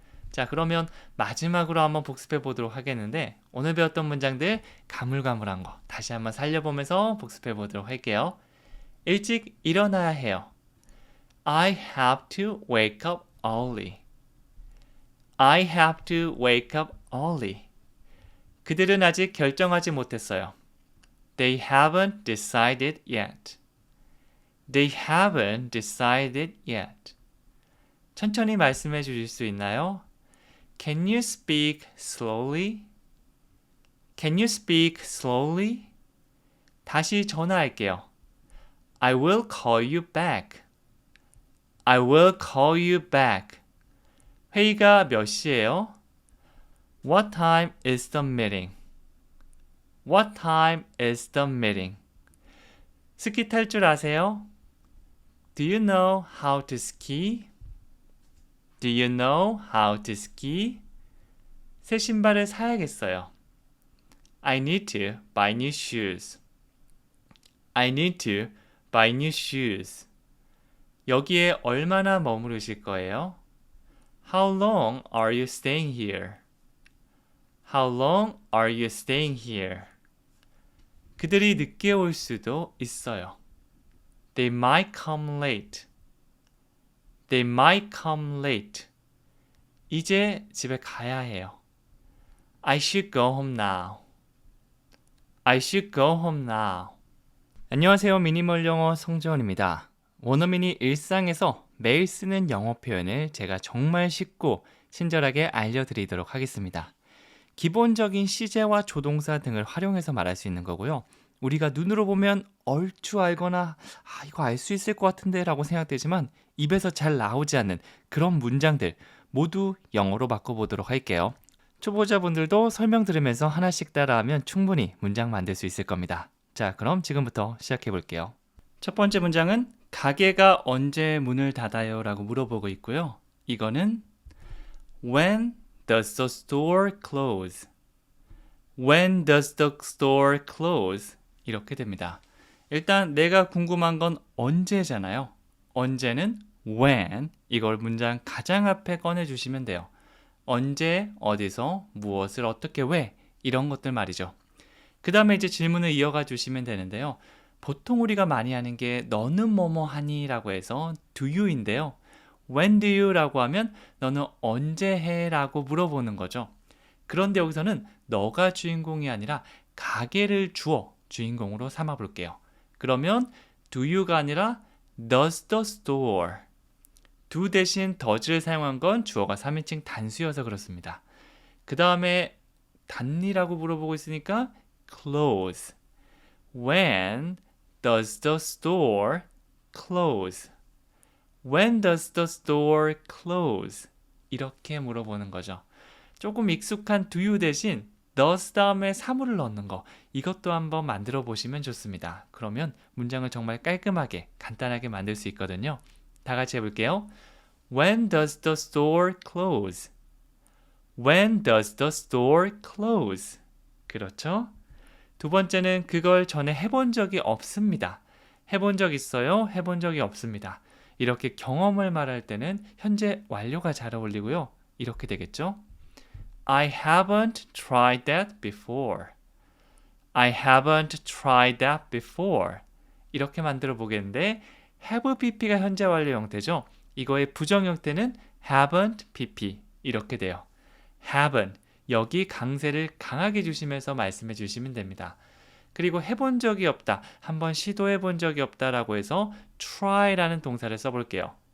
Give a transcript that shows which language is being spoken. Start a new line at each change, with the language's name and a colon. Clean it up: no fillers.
Korean: 자, 그러면 마지막으로 한번 복습해 보도록 하겠는데 오늘 배웠던 문장들 가물가물한 거 다시 한번 살려보면서 복습해 보도록 할게요. 일찍 일어나야 해요.
English: I have to wake up early. I have to wake up early.
Korean: 그들은 아직 결정하지 못했어요.
English: They haven't decided yet. They haven't decided yet.
Korean: 천천히 말씀해 주실 수 있나요?
English: Can you speak slowly? Can you speak slowly?
Korean: 다시 전화할게요.
English: I will call you back. I will call you back.
Korean: 회의가 몇 시예요?
English: What time is the meeting? What time is the meeting?
Korean: 스키 탈 줄 아세요?
English: Do you know how to ski? Do you know how to ski?
Korean: 새 신발을 사야겠어요.
English: I need to buy new shoes. I need to buy new shoes.
Korean: 여기에 얼마나 머무르실 거예요?
English: How long are you staying here? How long are you staying here?
Korean: 그들이 늦게 올 수도 있어요.
English: They might come late. They might come late.
Korean: 이제 집에 가야 해요.
English: I should go home now. I should go home now.
Korean: 안녕하세요. 미니멀 영어 성재원입니다. 원어민이 일상에서 매일 쓰는 영어 표현을 제가 정말 쉽고 친절하게 알려드리도록 하겠습니다. 기본적인 시제와 조동사 등을 활용해서 말할 수 있는 거고요. 우리가 눈으로 보면 얼추 알거나 이거 알 수 있을 것 같은데 라고 생각되지만 입에서 잘 나오지 않는 그런 문장들 모두 영어로 바꿔보도록 할게요. 초보자분들도 설명 들으면서 하나씩 따라하면 충분히 문장 만들 수 있을 겁니다. 자, 그럼 지금부터 시작해 볼게요. 첫 번째 문장은 가게가 언제 문을 닫아요? 라고 물어보고 있고요. 이거는
English: When does the store close? When does the store close?
Korean: 이렇게 됩니다. 일단 내가 궁금한 건 언제잖아요. 언제는 when, 이걸 문장 가장 앞에 꺼내주시면 돼요. 언제, 어디서, 무엇을, 어떻게, 왜 이런 것들 말이죠. 그 다음에 이제 질문을 이어가 주시면 되는데요. 보통 우리가 많이 하는 게 너는 뭐뭐 하니? 라고 해서 do you인데요.
English: When do you?
Korean: 라고 하면 너는 언제 해? 라고 물어보는 거죠. 그런데 여기서는 너가 주인공이 아니라 가게를 주어 주인공으로 삼아 볼게요. 그러면
English: do you가 아니라 does the store.
Korean: do 대신 does를 사용한 건 주어가 3인칭 단수여서 그렇습니다. 그 다음에 닫니라고 물어보고 있으니까 close.
English: When does the store close? When does the store close?
Korean: 이렇게 물어보는 거죠. 조금 익숙한 do you 대신 does 다음에 사물을 넣는 거, 이것도 한번 만들어 보시면 좋습니다. 그러면 문장을 정말 깔끔하게 간단하게 만들 수 있거든요. 다 같이 해볼게요.
English: When does the store close? When does the store close?
Korean: 그렇죠? 두 번째는 그걸 전에 해본 적이 없습니다. 해본 적 있어요? 해본 적이 없습니다. 이렇게 경험을 말할 때는 현재 완료가 잘 어울리고요. 이렇게 되겠죠?
English: I haven't tried that before. I haven't tried that before.
Korean: 이렇게 만들어 보겠는데 have pp가 현재 완료 형태죠. 이거의 부정 형태는 haven't pp 이렇게 돼요. haven't, 여기 강세를 강하게 주시면서 말씀해 주시면 됩니다. 그리고 해본 적이 없다, 한번 시도해 본 적이 없다라고 해서 try라는 동사를 써볼게요.